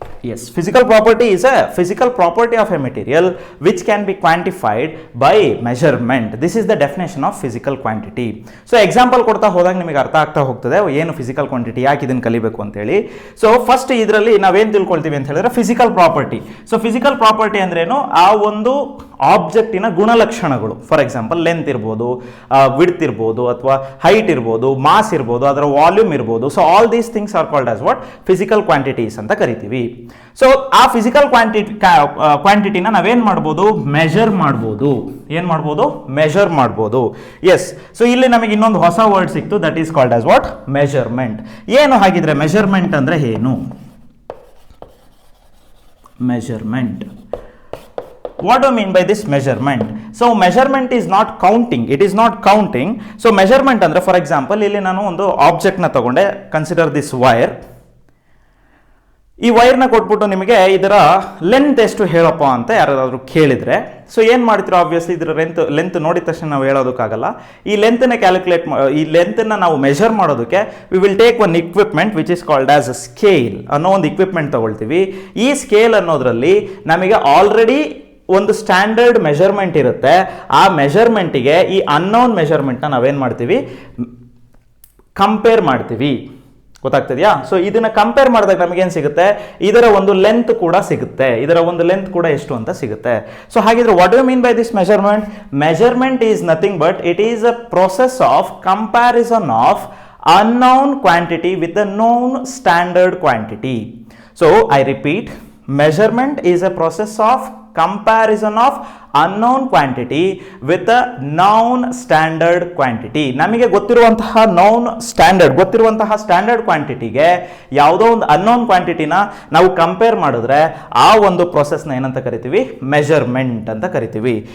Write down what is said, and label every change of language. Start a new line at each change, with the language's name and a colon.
English: Yes, physical property is a physical property of a material which can be quantified by measurement. This is the definition of physical quantity.
Kannada: So example ಕೊಡ್ತಾ ಹೋದಾಗ ನಿಮಗೆ ಅರ್ಥ ಆಗ್ತಾ ಹೋಗ್ತದೆ ಏನು physical quantity, ಯಾಕೆ ಇದನ್ನು ಕಲಿಬೇಕು ಅಂತೇಳಿ. ಸೊ ಫಸ್ಟ್ ಇದರಲ್ಲಿ ನಾವೇನು ತಿಳ್ಕೊಳ್ತೀವಿ ಅಂತ ಹೇಳಿದ್ರೆ physical property. So physical property ಅಂದ್ರೇನು? ಆ ಒಂದು ಆಬ್ಜೆಕ್ಟಿನ ಗುಣಲಕ್ಷಣಗಳು. ಫಾರ್ ಎಕ್ಸಾಂಪಲ್ ಲೆಂತ್ ಇರ್ಬೋದು, ವಿಡ್ತ್ ಇರ್ಬೋದು, ಅಥವಾ ಹೈಟ್ ಇರ್ಬೋದು, ಮಾಸ್ ಇರ್ಬೋದು, ಅದರ ವಾಲ್ಯೂಮ್ ಇರ್ಬೋದು.
English: so all these things are called as what physical quantities
Kannada: ಅಂತ ಕರಿತೀವಿ. ಸೊ ಆ ಫಿಸಿಕಲ್ ಕ್ವಾಂಟಿಟಿನ ನಾವೇನ್ ಮಾಡ್ಬೋದು, ಮೆಜರ್ ಮಾಡ್ಬೋದು. ಏನ್ ಮಾಡ್ಬೋದು, ಮೆಜರ್ ಮಾಡ್ಬೋದು. ಎಸ್, ಸೊ ಇಲ್ಲಿ ನಮಗೆ ಇನ್ನೊಂದು ಹೊಸ ವರ್ಡ್ ಸಿಕ್ತು,
English: That is called as what measurement.
Kannada: ಏನು ಹಾಗಿದ್ರೆ ಮೆಜರ್ಮೆಂಟ್ ಅಂದ್ರೆ ಏನು?
English: measurement. What do you mean by this measurement? So measurement is not counting, it is not counting. So measurement andre, for example
Kannada: ಇಲ್ಲಿ ನಾನು ಒಂದು ಆಬ್ಜೆಕ್ಟ್ ನ ತಗೊಂಡೆ,
English: Consider this wire.
Kannada: ಈ ವೈರ್ ನ ಕೊಟ್ಬಿಟ್ಟು ನಿಮಗೆ ಇದರ ಲೆಂತ್ ಎಷ್ಟು ಹೇಳಪ್ಪ ಅಂತ ಯಾರಾದ್ರೂ ಕೇಳಿದ್ರೆ, ಸೊ ಏನ್ ಮಾಡ್ತೀರೋ, ಆಬ್ವಿಯಸ್ಲಿ ಇದರ ಲೆಂತ್ ನೋಡಿದ ತಕ್ಷಣ ನಾವು ಹೇಳೋದಕ್ಕಾಗಲ್ಲ. ಈ ಲೆಂತ್ ನ ಕ್ಯಾಲ್ಕುಲೇಟ್, ಈ ಲೆಂತ್ ನ ನಾವು ಮೆಜರ್ ಮಾಡೋದಕ್ಕೆ
English: we will take one equipment which is called as a scale
Kannada: ಅನ್ನೋ ಒಂದು ಇಕ್ವಿಪ್ಮೆಂಟ್ ತಗೊಳ್ತೀವಿ. ಈ ಸ್ಕೇಲ್ ಅನ್ನೋದ್ರಲ್ಲಿ ನಮಗೆ ಆಲ್ರೆಡಿ ಒಂದು ಸ್ಟ್ಯಾಂಡರ್ಡ್ ಮೆಜರ್ಮೆಂಟ್ ಇರುತ್ತೆ. ಆ ಮೆಜರ್ಮೆಂಟಿಗೆ ಈ ಅನ್ನೋನ್ ಮೆಜರ್ಮೆಂಟ್ನ ನಾವೇನ್ ಮಾಡ್ತೀವಿ, ಕಂಪೇರ್ ಮಾಡ್ತೀವಿ. ಗೊತ್ತಾಗ್ತದೆಯಾ? ಸೊ ಇದನ್ನ ಕಂಪೇರ್ ಮಾಡಿದಾಗ ನಮಗೇನು ಸಿಗುತ್ತೆ, ಇದರ ಒಂದು ಲೆಂತ್ ಕೂಡ ಸಿಗುತ್ತೆ, ಇದರ ಒಂದು ಲೆಂತ್ ಕೂಡ ಎಷ್ಟು ಅಂತ ಸಿಗುತ್ತೆ.
English: So ಹಾಗಿದ್ರೆ what you mean by this measurement? Measurement is nothing but it is a process of comparison of unknown quantity with a known standard quantity. So I repeat, measurement is a process of comparison of unknown quantity with a known standard quantity.
Kannada: ನಮಗೆ ಗೊತ್ತಿರುವಂತಹ
English: known standard,
Kannada: ಗೊತ್ತಿರುವಂತಹ standard ಕ್ವಾಂಟಿಟಿಗೆ ಯಾವುದೋ ಒಂದು unknown ಕ್ವಾಂಟಿಟಿನ ನಾವು compare ಮಾಡಿದ್ರೆ ಆ ಒಂದು ಪ್ರೊಸೆಸ್ನ ಏನಂತ ಕರಿತೀವಿ, measurement ಅಂತ ಕರಿತೀವಿ.